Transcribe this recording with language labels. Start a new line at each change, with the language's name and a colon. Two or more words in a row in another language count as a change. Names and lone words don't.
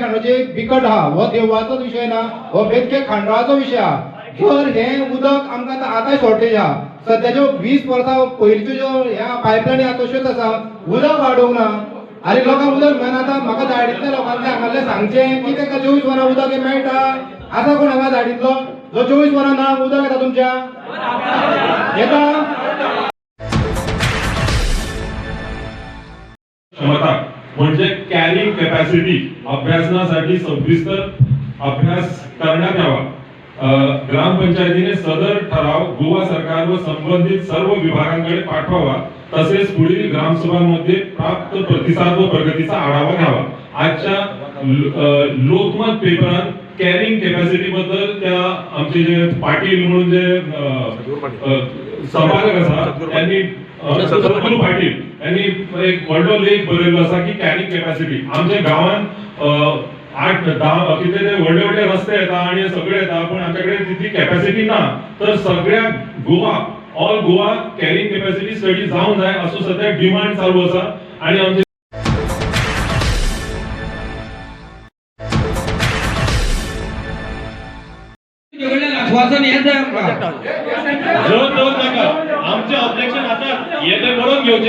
Konkani: खांडोचे बिकट आहा हो देवळाचोच विशय ना हो बेतके खांडोळाचो विशय आहा जर हे उदक आमकां आतां शॉर्टेज आहा सध्याच्यो 20 वर्सां पयलींच्यो ज्यो ह्या पायपलायनी आहा तश्योच आसा उदक वाडोवंक ना आनी लोकांक उदक मेळना आतां म्हाका धाडितले लोकांनी हांगासलें सांगचें की ताका 24 वरां उदक मेळटा आतां कोण हांगा धाडितलो जो 24 वरां नळाक उदक येता तुमच्या येता
Marathi: क्षमता म्हणजे
English: carrying capacity
Marathi: अभ्यासनासाठी सविस्तर अभ्यास करण्यात यावा ग्रामपंचायतीने सदर ठराव गोवा सरकार व संबंधित सर्व विभागांकडे पाठवावा तसेच पुढील ग्रामसभांमध्ये प्राप्त प्रतिसाद व प्रगतीचा आढावा घ्यावा आजच्या लोकमत पेपरात
English: carrying capacity
Marathi: बद्दल त्या आमचे जे पाटील म्हणून जे
Konkani: संपादक आसा त्यांनी सद्गुरू पाटील यांनी एक व्हडलो लेख बरयलो आसा की कॅरिंग कॅपॅसिटी आमच्या गावात 8-10 किती ते व्हडले व्हडले रस्ते येता आणि सगळे येता पण आमच्याकडे तितली कॅपॅसिटी ना तर सगळ्या गोवा
English: All Goa carrying capacity study
Konkani: जावंक जाय असो सध्या डिमांड चालू आसा आणि आमचे आमचे ऑब्जेक्शन आतात येते बरोबर घेवचे